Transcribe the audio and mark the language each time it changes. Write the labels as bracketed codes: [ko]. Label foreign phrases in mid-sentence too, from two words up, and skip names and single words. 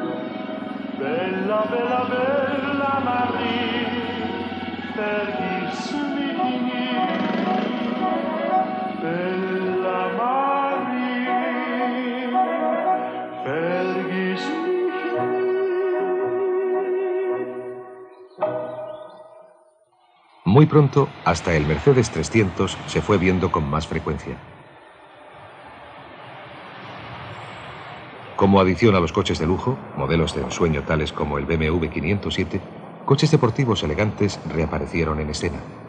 [de] Bella, bella, bella Marie, vergiss mich nie. Bella Marie, vergiss mich nie. [es] Muy pronto, hasta el Mercedes 300 se fue viendo con más frecuencia. Como adición a los coches de lujo, modelos de ensueño tales como el BMW 507, coches deportivos elegantes reaparecieron en escena.